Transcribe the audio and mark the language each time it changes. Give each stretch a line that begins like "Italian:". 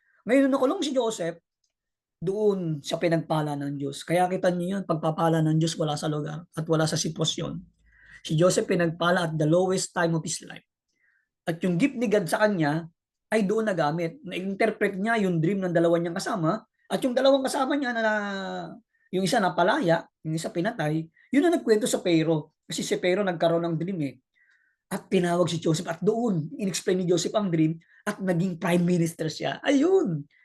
Filipino: Ngayon nakulong si Joseph, doon sa pinagpala ng Diyos. Kaya kita niyo yun, pagpapala ng Diyos wala sa lugar at wala sa sitwasyon. Si Joseph pinagpala
English: at the lowest time of his life.
Filipino: At yung gift ni God sa kanya ay doon nagamit. Na-interpret niya yung dream ng dalawa niyang kasama at yung dalawang kasama niya na yung isa napalaya, yung isa pinatay, yun ang nagkwento sa Pharaoh. Kasi si Pharaoh nagkaroon ng dream At tinawag si Joseph at doon in-explain ni Joseph ang dream at naging prime minister siya. Ayun.